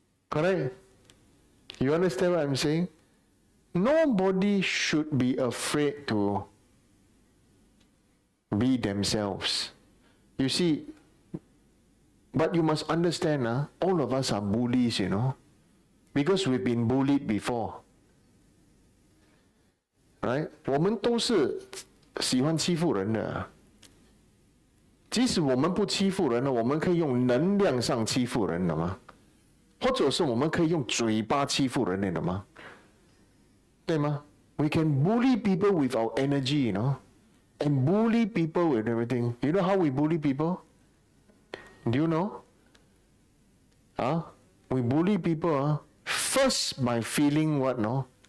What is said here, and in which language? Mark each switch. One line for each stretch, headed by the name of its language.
English: Correct? You understand what I'm saying? Nobody should be afraid to be themselves. You see, but you must understand, all of us are bullies, because we've been bullied before. Right?
Chinese: 我们都是喜欢欺负人的。即使我们不欺负人了，我们可以用能量上欺负人的吗？或者是我们可以用嘴巴欺负人的吗？对吗？
English: We can bully people with our energy, and bully people with everything. You know how we bully people? Do you know? We bully people first by feeling what, no?